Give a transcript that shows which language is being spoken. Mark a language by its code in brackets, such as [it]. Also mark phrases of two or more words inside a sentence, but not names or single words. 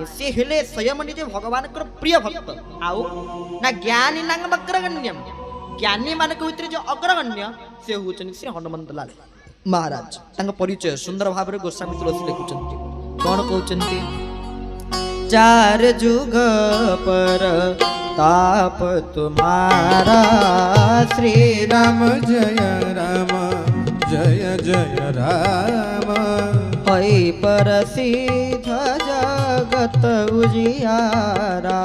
[or] ସେ ହେଲେ ସ୍ୱୟଂ ନିଜେ ଭଗବାନଙ୍କର ପ୍ରିୟ ଭକ୍ତ। ଆଉ ନା [sa] ଜ୍ଞାନିନାଂ ଭଗ୍ରଗଣ୍ୟଂ, [or] ଜ୍ଞାନୀ ମାନଙ୍କ ଭିତରେ ଯୋଉ ଅଗ୍ରଗଣ୍ୟ ସେ ହେଉଛନ୍ତି ଶ୍ରୀ ହନୁମନ୍ତ ଲାଲ ମହାରାଜ। ତାଙ୍କ ପରିଚୟ ସୁନ୍ଦର ଭାବରେ ଗୋସ୍ୱାମୀ ତୁଳସୀ ଲେଖୁଛନ୍ତି। କ'ଣ କହୁଛନ୍ତି? 4 ଯୁଗ [awa] पर ताप तुम्हारा, श्री राम जय राम जय जय राम, हई प्रसिद्ध जगत उजियारा।